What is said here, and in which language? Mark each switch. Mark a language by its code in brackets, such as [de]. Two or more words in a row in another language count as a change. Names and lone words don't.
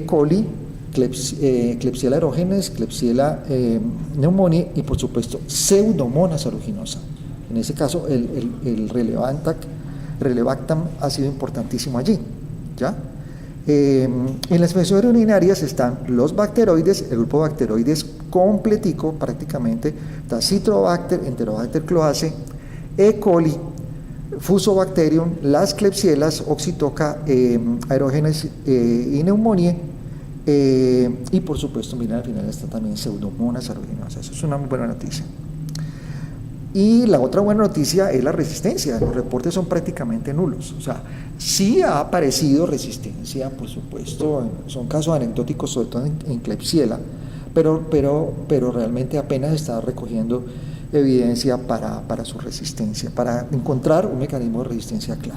[es] coli, Klebsiella aerogenes, Klebsiella pneumoniae y por supuesto Pseudomonas aeruginosa. En ese caso el relebactam ha sido importantísimo allí, ¿ya? En las infecciones urinarias están los bacteroides, el grupo de bacteroides completico prácticamente, está Citrobacter, Enterobacter cloacae, E. coli, Fusobacterium, las Klebsielas, Oxytoca, aerogenes y pneumoniae, y por supuesto, miren, al final está también Pseudomonas aeruginosa. Eso es una muy buena noticia. Y la otra buena noticia es la resistencia. Los reportes son prácticamente nulos. O sea, sí ha aparecido resistencia, por supuesto, son casos anecdóticos, sobre todo en Klebsiella, pero realmente apenas está recogiendo evidencia para su resistencia, para encontrar un mecanismo de resistencia claro.